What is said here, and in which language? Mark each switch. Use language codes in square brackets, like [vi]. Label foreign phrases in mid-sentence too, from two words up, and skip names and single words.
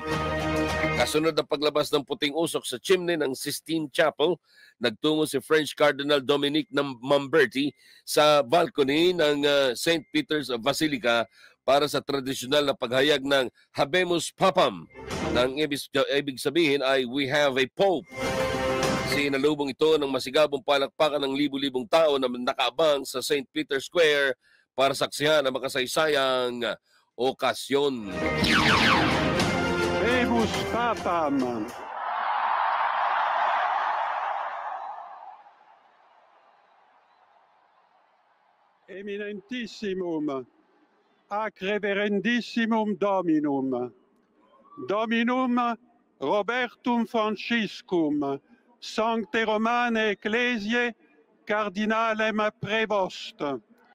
[tl] Kasunod ng paglabas ng puting usok sa chimney ng Sistine Chapel, nagtungo si [en] French Cardinal [tl] Dominique Mamberti sa balcony ng St. Peter's Basilica para sa tradisyonal na paghayag ng [la] Habemus Papam. [tl] Nang ibig sabihin ay [en] we have a Pope. [tl] Sinalubong ito ng masigabong palakpakan ng libu-libong tao na nakaabang sa St. Peter's Square para saksihan ang makasaysayang okasyon. [la] Habemus Papam. Eminentissimum, ac reverendissimum Dominum, Dominum Robertum Franciscum, Sancte Romane Ecclesiae, Cardinalem Prevost.